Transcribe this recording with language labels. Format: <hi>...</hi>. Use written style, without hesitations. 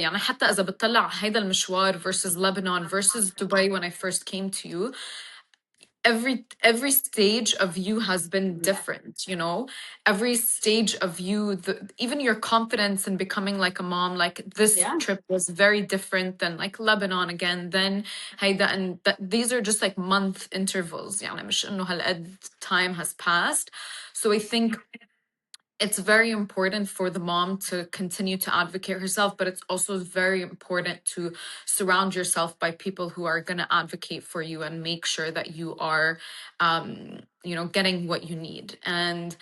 <ar>يعني حتى إذا بتطلع هيدا المشوار</ar> <en>versus Lebanon versus Dubai when I first came to you, every stage of you has been yeah, different, you know? Every stage of you, even your confidence in becoming like a mom, like this yeah. trip was very different than like Lebanon again, then</en> <ar>هيدا,</ar> <en>and that these are just like month intervals.</en> <ar>يعني مش إنه هالقد</ar> <en>time has passed. So I think it's very important for the mom to continue to advocate herself, but it's also very important to surround yourself by people who are going to advocate for you and make sure that you are, you know, getting what you need. And</en>